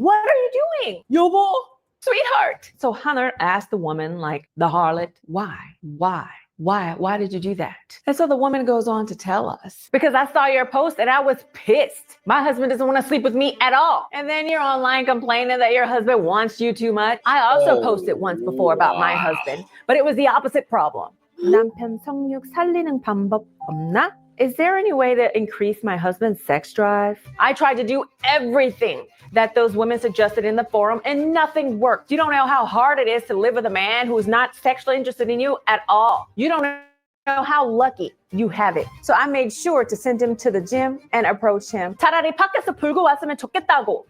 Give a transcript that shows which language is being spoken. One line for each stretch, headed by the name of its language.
English: What are you doing? Yobo, sweetheart. So Hunter asked the woman, like the harlot, why did you do that? And so the woman goes on to tell us, because I saw your post and I was pissed. My husband doesn't want to sleep with me at all. And then you're online complaining that your husband wants you too much. I also posted once before about my husband, but it was the opposite problem.
Korean: 남편 성욕 살리는 방법 없나?
English: Is there any way to increase my husband's sex drive? I tried to do everything that those women suggested in the forum and nothing worked. You don't know how hard it is to live with a man who is not sexually interested in you at all. You don't know how lucky you have it. So I made sure to send him to the gym and approach him.
Korean: 차라리 밖에서 불고 왔으면 좋겠다고.